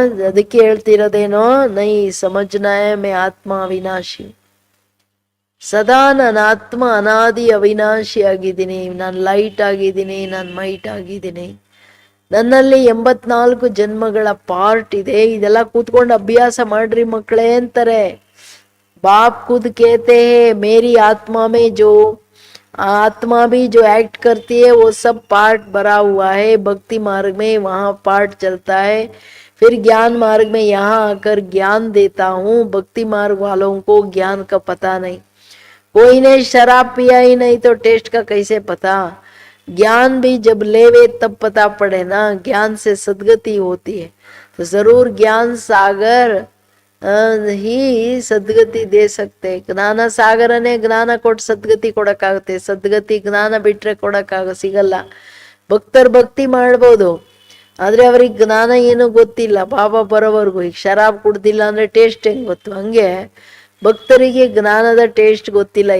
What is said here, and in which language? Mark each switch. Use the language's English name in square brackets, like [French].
[Kannada] ಅದಕ್ಕೆ ಹೇಳ್ತಿರೋದೇನೋ, [Hindi] ನೈ ಸಮಜ್ನಾಯ ಮೇ ಆತ್ಮ ಅವಿನಾಶಿ, [Kannada] ಸದಾ ನನ್ನ ಆತ್ಮ ಅನಾದಿ ಅವಿನಾಶಿ ಆಗಿದ್ದೀನಿ, ನಾನು ಲೈಟ್ ಆಗಿದ್ದೀನಿ, ನಾನು ಮೈಟ್ ಆಗಿದ್ದೀನಿ, ನನ್ನಲ್ಲಿ 84 ಜನ್ಮಗಳ ಪಾರ್ಟ್ ಇದೆ. ಇದೆಲ್ಲ ಕೂತ್ಕೊಂಡು ಅಭ್ಯಾಸ ಮಾಡ್ರಿ ಮಕ್ಕಳೇ ಅಂತಾರೆ. [Hindi] ಬಾಪ್ ಖುದ್ कहते हैं मेरी आत्मा में जो आत्मा भी जो एक्ट करती है वो सब पार्ट भरा हुआ है. भक्ति मार्ग में वहाँ पार्ट चलता है, फिर ज्ञान मार्ग में यहाँ आकर ज्ञान देता हूँ. भक्ति मार्ग वालों को ज्ञान का पता नहीं, कोई ने शराब पिया ही नहीं तो टेस्ट का कैसे पता. ज्ञान भी जब लेवे तब पता पड़े ना, ज्ञान से सदगति होती है. तो जरूर ज्ञान सागर ही ಸದ್ಗತಿ ದೇ ಸಕ್ತೆ. [Kannada] ಜ್ಞಾನ ಸಾಗರನೇ ಜ್ಞಾನ ಕೊಟ್ಟು ಸದ್ಗತಿ ಕೊಡಕ್ಕಾಗುತ್ತೆ. ಸದ್ಗತಿ ಜ್ಞಾನ ಬಿಟ್ರೆ ಸಿಗಲ್ಲ. ಭಕ್ತರು ಭಕ್ತಿ ಮಾಡ್ಬೋದು, ಆದ್ರೆ ಅವ್ರಿಗೆ ಜ್ಞಾನ ಏನು ಗೊತ್ತಿಲ್ಲ ಬಾಬಾ ಬರೋವರೆಗೂ. ಈಗ ಶರಾಬ್ ಕುಡ್ದಿಲ್ಲ ಅಂದ್ರೆ ಟೇಸ್ಟ್ ಹೆಂಗ್ ಗೊತ್ತು, ಹಂಗೆ ಭಕ್ತರಿಗೆ ಜ್ಞಾನದ ಟೇಸ್ಟ್ ಗೊತ್ತಿಲ್ಲ.